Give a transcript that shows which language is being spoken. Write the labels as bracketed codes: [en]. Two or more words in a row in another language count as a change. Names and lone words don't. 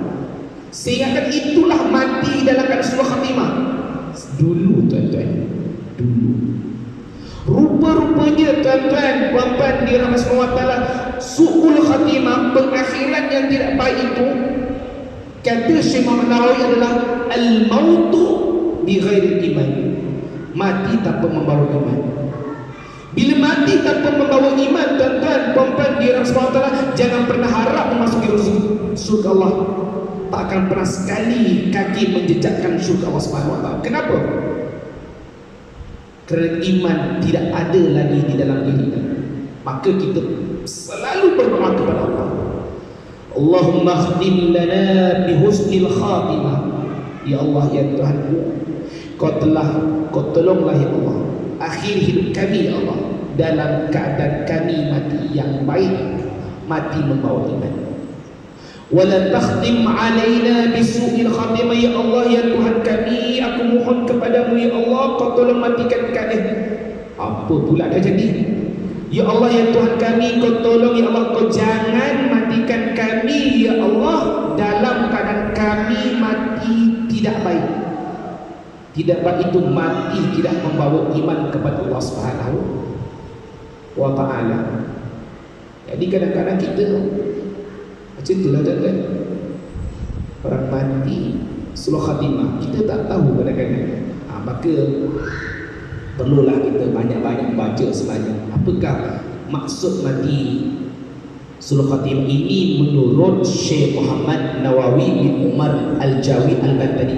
[ms] Sehingga itulah mati dalam keadaan [ar] سوء الخاتمة [ms] dulu tuan-tuan, dulu. Rupa-rupanya tuan-tuan puan-puan di rahmat Allah Ta'ala, [ar] سوء الخاتمة, [ms] pengakhiran yang tidak baik itu, kata Syekh Muhammad Nawawi adalah [ar] الموت بغير إيمان, [ms] mati tanpa membawa iman. Bila mati tanpa membawa iman tuan-tuan puan-puan di rahmat Allah Ta'ala, jangan pernah harap memasuki surga Allah. Tak akan pernah sekali kaki menjejakkan surga Allah [ar] سبحانه وتعالى. [ms] Kenapa? Kerana iman tidak ada lagi di dalam diri kita. Maka kita selalu berdoa kepada Allah, [ar] اللهم اختم لنا بحسن الخاتمة. [ms] Ya Allah, ya Tuhanku, Kau tolonglah ya Allah akhir hidup kami ya Allah dalam keadaan kami mati yang baik, mati membawa iman. [ar] ولا تختم علينا بسوء الخاتمة. [ms] Ya Allah, ya Tuhan kami, aku mohon kepadamu ya Allah, Kau tolong matikan kami. Apa pula dah jadi? Ya Allah, ya Tuhan kami, Kau tolong ya Allah, Kau jangan matikan kami ya Allah dalam keadaan kami mati tidak baik. Tidak baik itu mati tidak membawa iman kepada Allah [ar] سبحانه وتعالى. [ms] Jadi kadang-kadang kita macam itulah tuan-tuan, orang mati [ar] سوء الخاتمة [ms] kita tak tahu kadang-kadang. Maka perlulah kita banyak-banyak baca sebenarnya apakah maksud mati [ar] سوء الخاتمة [ms] ini menurut Syekh Muhammad Nawawi bin Umar Al-Jawi Al-Bantani.